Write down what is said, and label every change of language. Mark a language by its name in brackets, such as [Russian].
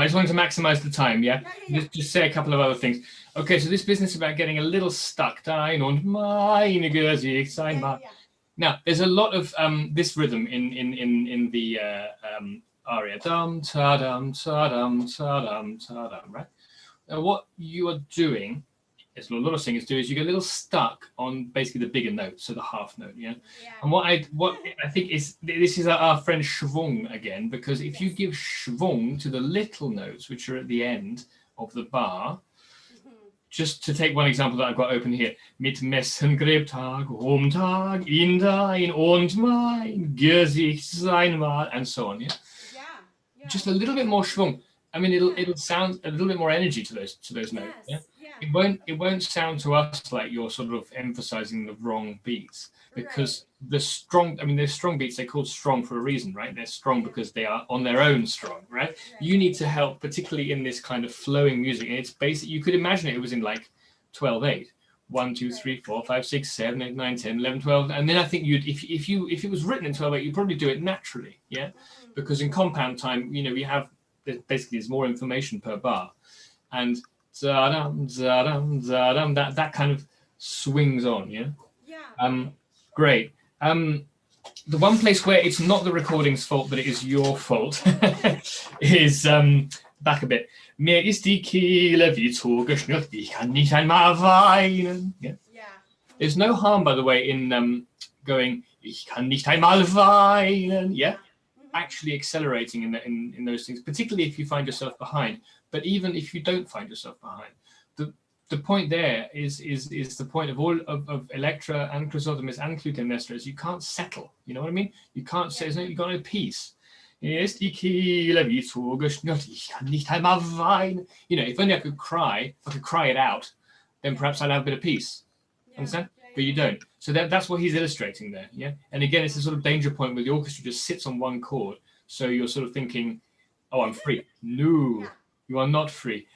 [English] I just wanted to maximize the time. Yeah. Just say a couple of other things. Okay. So this business about getting a little stuck. [German] Dein und mein Gesicht sein Mal. [English] Now, there's a lot of this rhythm in the aria. Dum ta dum ta dum ta dum ta dum. Right. Now, what you are doing, as a lot of singers do, is you get a little stuck on basically the bigger note, so the half note. Yeah. And what I think is this is our friend Schwung again, because if you give Schwung to the little notes which are at the end of the bar. Just to take one example that I've got open here. [German] Mit Messen gräbt Tag um Tag in dein und mein Gesicht sein Mal, [English] and so on. Yeah? Just a little bit more Schwung. I mean, it'll sound a little bit more energy to those notes. Yeah? It won't sound to us like you're sort of emphasizing the wrong beats, because they're strong beats, they're called strong for a reason, right? They're strong because they are on their own strong, right? You need to help, particularly in this kind of flowing music. And it's basic. You could imagine it was in like 12/8, 1, 2, 3, 4, 5, 6, 7, 8, 9, 10, 11, 12. And then I think you'd, if it was written in 12/8, you'd probably do it naturally, yeah? Because in compound time, you know, we have, basically there's more information per bar. And za-dum, za-dum, za-dum, that kind of swings on, yeah? Yeah. Great. The one place where it's not the recording's fault, but it is your fault, is back a bit. [German] Mir ist die Kehle wie zugeschnürt, ich kann nicht einmal weinen. [English] Yeah. There's no harm, by the way, in going, [German] ich kann nicht einmal weinen. [English] Yeah. Actually accelerating in those things, particularly if you find yourself behind. But even if you don't find yourself behind, the point there is the point of all of Elektra and Chrysothemis and Clytemnestra is you can't settle. You know what I mean? You can't say, you've got no peace. [German] Ist die Kehle wie zugeschnürt, ich kann nicht einmal weinen. [English] You know, if only I could cry, if I could cry it out, then perhaps I'd have a bit of peace. Understand? But you don't. So that's what he's illustrating there. Yeah. And again, it's a sort of danger point where the orchestra just sits on one chord. So you're sort of thinking, oh, I'm free. No, you are not free.